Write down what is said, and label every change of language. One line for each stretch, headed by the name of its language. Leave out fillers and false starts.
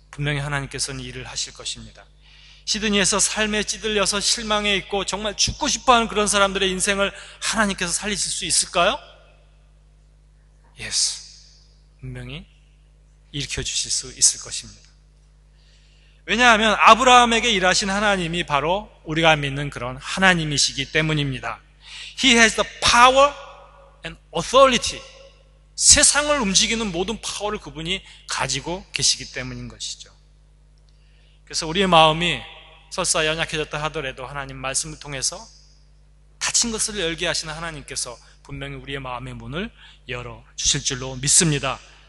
Korean: 분명히 하나님께서는 일을 하실 것입니다. 시드니에서 삶에 찌들려서 실망해 있고 정말 죽고 싶어하는 그런 사람들의 인생을 하나님께서 살리실 수 있을까요? Yes, 분명히 일으켜 주실 수 있을 것입니다. 왜냐하면 아브라함에게 일하신 하나님이 바로 우리가 믿는 그런 하나님이시기 때문입니다.
English: He has the power and authority.
Korean: 세상을 움직이는 모든 파워를 그분이 가지고 계시기 때문인 것이죠. 그래서 우리의 마음이 설사 연약해졌다 하더라도 하나님 말씀을 통해서 닫힌 것을 열게 하시는 하나님께서 분명히 우리의 마음의 문을 열어주실 줄로 믿습니다.